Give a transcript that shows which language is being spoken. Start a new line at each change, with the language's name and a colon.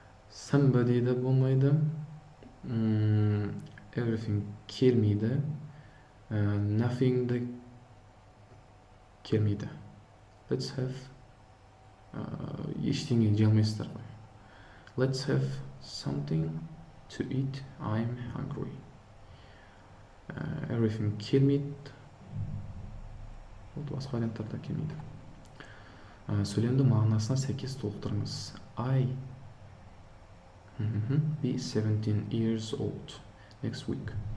Kazakh: Somebody да болмайды. Everything келмейді. Nothing да келмейді.
English: Let's have.
Kazakh: Ештеңе жей алмайсыздар ғой.
English: Let's have something to eat. I'm hungry.
Kazakh: Everything келмейді. Басқа варианттарда келмейді. Сөйлемді мағынасына сәйкес толықтырыңыз.
English: I be 17 years old next week.